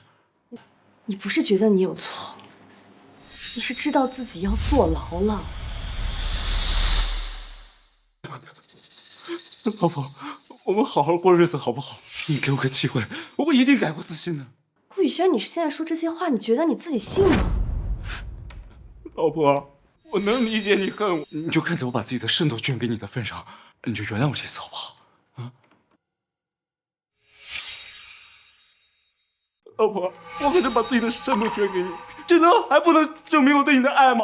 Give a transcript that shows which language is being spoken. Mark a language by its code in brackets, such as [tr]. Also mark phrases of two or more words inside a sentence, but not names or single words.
[zh] 你不是覺得你有錯，你是知道自己要坐牢了。老婆，我們好好過日子好不好？你給我個機會，我一定改過自新的。顧宇軒，你是現在說這些話，你覺得你自己信嗎？老婆，我能理解你恨我，你就看在我把自己的腎都捐給你的份上，你就原諒我這次好不好？啊，老婆，我可是把自己的腎都捐給你，這能還不能證明我對你的愛嗎？